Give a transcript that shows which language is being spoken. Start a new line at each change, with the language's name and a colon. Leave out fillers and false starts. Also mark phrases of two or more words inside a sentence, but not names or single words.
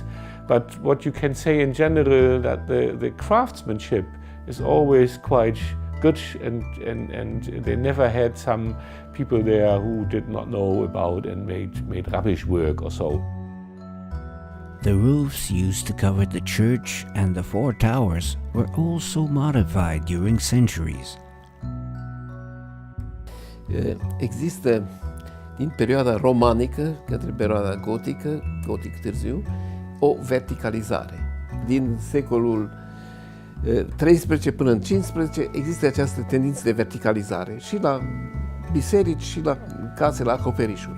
English: But what you can say in general that the craftsmanship is always quite good and they never had some people there who did not know about and made rubbish work or so. The roofs used to cover the church and the four towers were also modified during centuries.
Romanian: Există din perioada romanică către perioada gotică, gotic târziu, o verticalizare. Din secolul 13 până în 15 există această tendință de verticalizare și la biserici și la case, la acoperișuri.